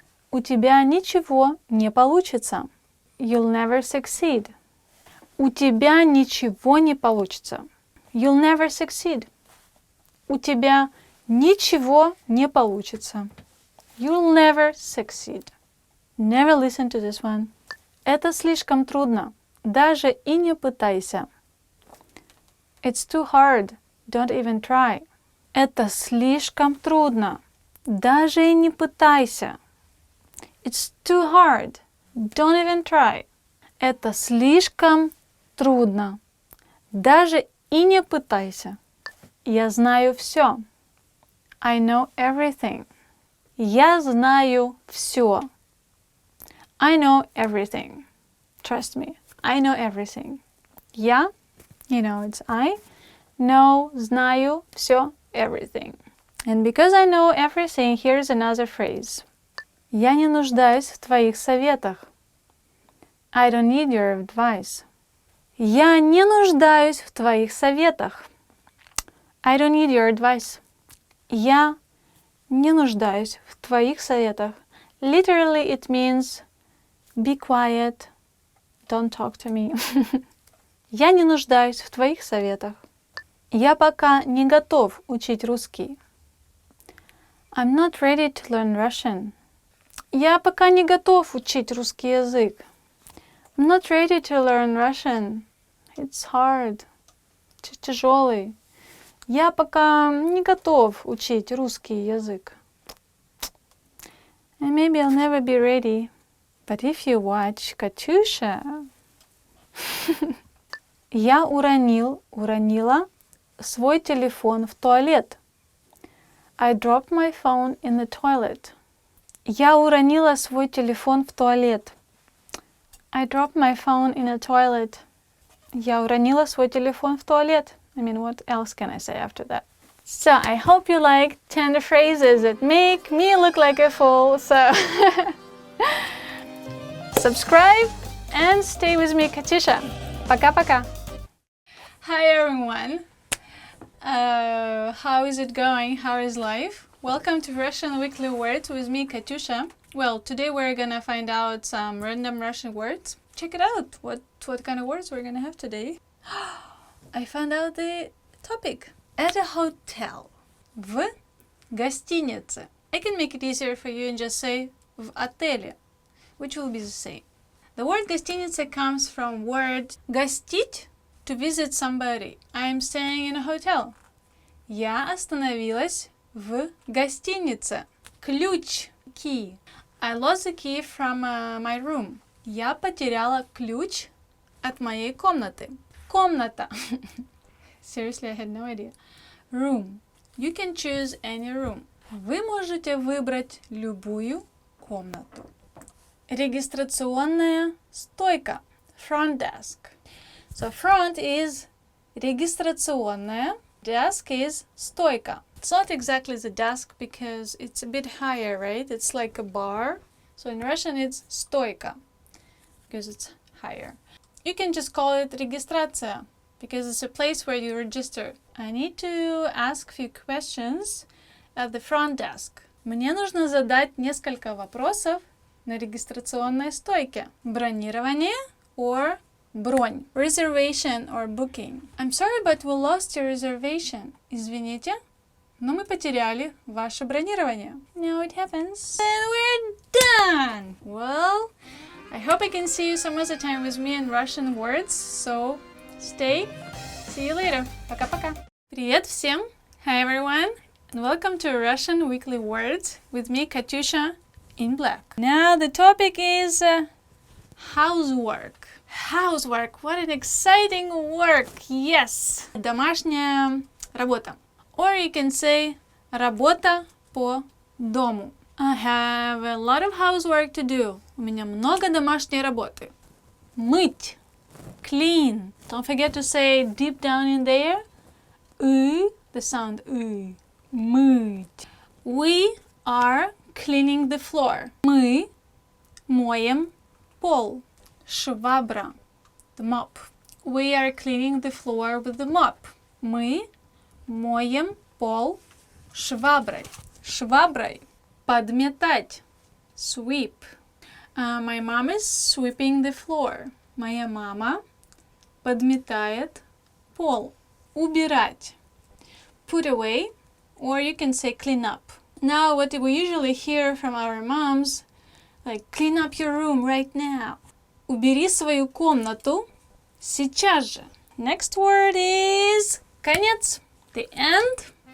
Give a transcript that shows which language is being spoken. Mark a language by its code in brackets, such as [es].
[ru] У тебя ничего не получится. [en] You'll never succeed. [ru] У тебя ничего не получится. [en] You'll never succeed. [ru] У тебя ничего не получится. [en] You'll never succeed. Never listen to this one. [ru] Это слишком трудно. Даже и не пытайся. [en] It's too hard. Don't even try. [ru] Это слишком трудно. Даже и не пытайся. [en] It's too hard. Don't even try. [ru] Это слишком трудно. Даже и не пытайся. Я знаю все. [en] I know everything. [ru] Я знаю все. [en] I know everything. Trust me. I know everything. Я, it's I, know, знаю, все, everything. And because I know everything, here's another phrase. [ru] Я не нуждаюсь в твоих советах. [en] I don't need your advice. [ru] Я не нуждаюсь в твоих советах. [en] I don't need your advice. [ru] Я не нуждаюсь в твоих советах. [en] Literally, it means be quiet, don't talk to me. [ru] Я не нуждаюсь в твоих советах. Я пока не готов учить русский. [en] I'm not ready to learn Russian. [ru] Я пока не готов учить русский язык. [en] I'm not ready to learn Russian. It's hard. Тяжелый. [ru] Я пока не готов учить русский язык. [en] And maybe I'll never be ready. But if you watch Katusha... [ru] Я уронила свой телефон в туалет. [en] I dropped my phone in the toilet. [ru] Я уронила свой телефон в туалет. [en] I dropped my phone in the toilet. [ru] Я уронила свой телефон в туалет. [en] I mean, what else can I say after that? So, I hope you like 10 phrases that make me look like a fool. So, subscribe and stay with me, Katusha. [ru] Пока-пока. [en] Hi everyone. How is it going? How is life? Welcome to Russian Weekly Words with me, Katusha. Well, today we're gonna find out some random Russian words. Check it out. What kind of words we're gonna have today? I found out the topic. At a hotel. [ru] В гостинице. [en] I can make it easier for you and just say в отеле, which will be the same. The word гостиница comes from word гостить, to visit somebody. I am staying in a hotel. [ru] Я остановилась в гостинице. Ключ, key. [en] I lost the key from my room. [ru] Я потеряла ключ от моей комнаты. [en] Комната. Seriously, I had no idea. Room. You can choose any room. [ru] Вы можете выбрать любую комнату. Регистрационная стойка. Front desk. [en] So front is регистрационная. Desk is стойка. It's not exactly the desk because it's a bit higher, right? It's like a bar. So in Russian it's стойка because it's higher. You can just call it регистрация because it's a place where you register. I need to ask a few questions at the front desk. [ru] Мне нужно задать несколько вопросов на регистрационной стойке. Бронирование or бронь. [en] Reservation or booking. I'm sorry, but we lost your reservation. [ru] Извините, но мы потеряли ваше бронирование. [en] Now it happens. And we're done! Well, I hope I can see you some other time with me in Russian words, so stay. See you later. [ru] Пока-пока. Привет всем. [en] Hi everyone. And welcome to Russian Weekly Words with me, Katusha, in black. Now the topic is housework. Housework. What an exciting work. Yes. [ru] Домашняя работа. [en] Or you can say работа по дому. I have a lot of housework to do. [ru] У меня много домашней работы. Мыть. Clean. [en] Don't forget to say deep down in there. The sound Мыть. We are cleaning the floor. [ru] Мы моем пол. Швабра. The mop. [en] We are cleaning the floor with the mop. [ru] Мы моем пол шваброй. Шваброй. Подметать. Sweep. [en] My mom is sweeping the floor. [ru] Моя мама подметает пол. Убирать. Put away. [en] Or you can say clean up. Now what we usually hear from our moms, like clean up your room right now. [ru] Убери свою комнату сейчас же. [en] Next word is конец. The end.